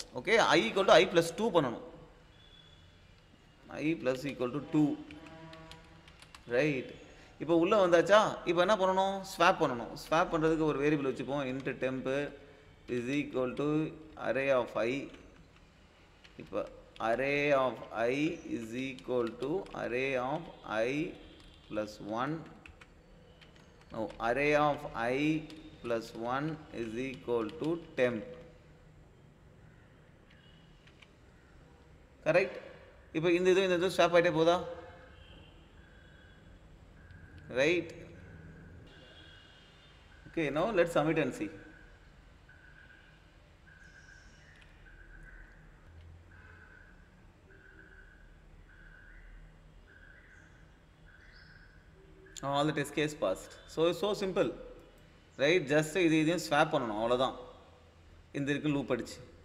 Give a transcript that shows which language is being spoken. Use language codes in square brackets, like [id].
[ta] Okay, I = I + 2 பண்ணணும். I = 2, right. இப்போ உள்ளே வந்தாச்சா, இப்போ என்ன பண்ணணும், ஸ்வாப் பண்ணணும். ஸ்வாப் பண்ணுறதுக்கு ஒரு வேரியபிள் வச்சுப்போம். [en] int temp is equal to array of I. இப்போ array of I is equal to array of I plus 1. Now array of I plus 1 is equal to temp. [ta] Correct? இப்போ இந்த இது swap ஆகிட்டே போதா, right. [en] Okay, now let's submit and see. All the test case passed. So simple, right? [ta] Just இதையும் swap பண்ணணும், அவ்வளோதான். இந்த இருக்கு லூப் அடிச்சு